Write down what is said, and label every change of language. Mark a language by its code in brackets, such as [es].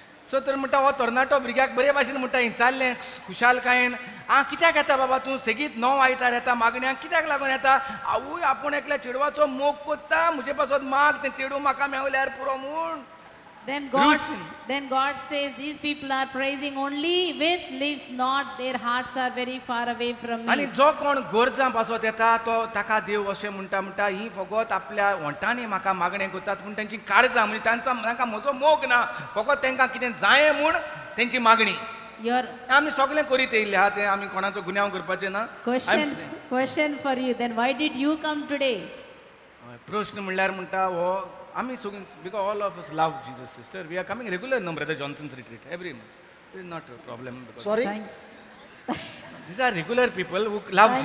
[kok] सो तर म्हणटा हो तरणाटो भुरग्याक बरे भाशेन म्हणटा चाललें खुशालकायेन कित्याक येता बाबा तूं सेगीत 9 आयतार येता मागण्यांक कित्याक लागून येता आवय आपूण एकल्या चेडवाचो मोग कोत्ता म्हजे पासून माग तें चेडूं म्हाका मेवल्यार पुरो म्हूण. [en] Then God says, these people are praising only with lips, not their hearts are very far away from [kok] आनी [en] me. [kok] जो कोण गोरजां पासत येता तो ताका देव अशें म्हणटा ही फकत आपल्या वंटांनी म्हाका मागणें करतात पूण तेंची काळजां म्हणजे तांकां म्हजो मोग ना फकत तांकां कितें जायें म्हूण तेंची मागणी. आमी सगळें करीत येयल्ले आहा तें आमी कोणाचो गुन्यांव करपाचें ना. [en] Question for you, then why did you come today? [kok] प्रश्न म्हणल्यार म्हणटा हो आमी सगळीं [en] Because all of us love Jesus sister we are coming regular no brother Johnsons retreat every month is not a problem. Sorry? These are regular people who love Thank